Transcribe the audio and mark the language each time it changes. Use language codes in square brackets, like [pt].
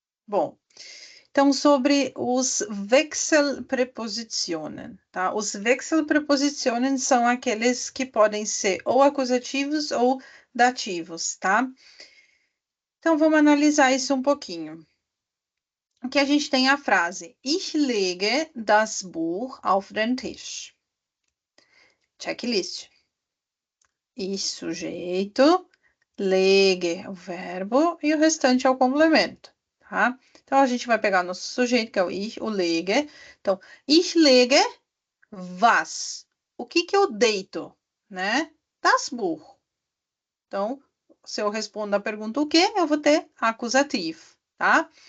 [pt] Bom, então sobre os Wechselpräpositionen, tá? Os Wechselpräpositionen são aqueles que podem ser ou acusativos ou dativos, tá? Então vamos analisar isso um pouquinho. Aqui a gente tem a frase [de] Ich lege das Buch auf den Tisch. [en] Checklist. [pt] Ich, sujeito, lege, o verbo, e o restante é o complemento, tá? Então, a gente vai pegar nosso sujeito, que é o ich, o lege. Então, [de] ich lege was? [pt] O que que eu deito, né? [de] Das Buch. [pt] Então, se eu respondo a pergunta o quê, eu vou ter acusativo, tá?